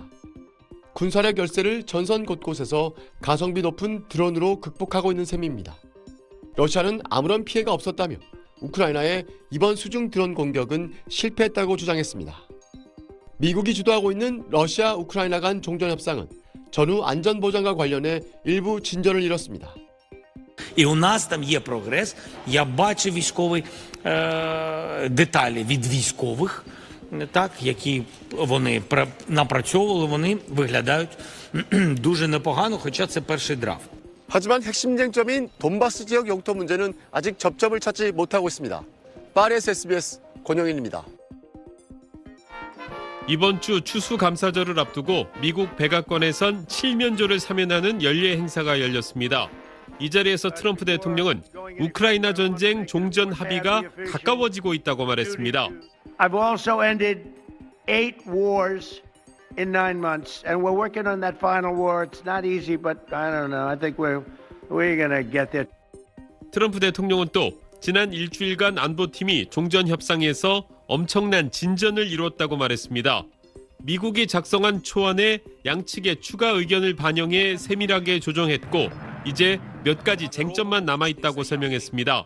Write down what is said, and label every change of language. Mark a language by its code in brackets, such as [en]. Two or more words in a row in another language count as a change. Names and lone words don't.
[ko] 군사력 열세를 전선 곳곳에서 가성비 높은 드론으로 극복하고 있는 셈입니다. 러시아는 아무런 피해가 없었다며 우크라이나의 이번 수중 드론 공격은 실패했다고 주장했습니다. 미국이 주도하고 있는 러시아 우크라이나 간 종전협상은 전후 안전보장과 관련해 일부 진전을 이뤘습니다. [uk] І у нас там є прогрес. Я бачив військові деталі від військових, так, які вони напрацьовували, вони виглядають дуже непогано, хоча це перший драфт. [ko] 하지만 핵심 쟁점인 돈바스 지역 영토 문제는 아직 접점을 찾지 못하고 있습니다. 파리에서 SBS 권영일입니다. 이번 주 추수감사절을 앞두고 미국 백악관에선 칠면조를 사면하는 연례 행사가 열렸습니다. 이 자리에서 트럼프 대통령은 우크라이나 전쟁 종전 합의가 가까워지고 있다고 말했습니다. [en] I've also ended 8 wars in 9 months, and we're working on that final war. It's not easy, but I don't know. I think we're gonna get there. [ko] 트럼프 대통령은 또 지난 일주일간 안보팀이 종전 협상에서 엄청난 진전을 이뤘다고 말했습니다. 미국이 작성한 초안에 양측의 추가 의견을 반영해 세밀하게 조정했고 이제 몇 가지 쟁점만 남아있다고 설명했습니다.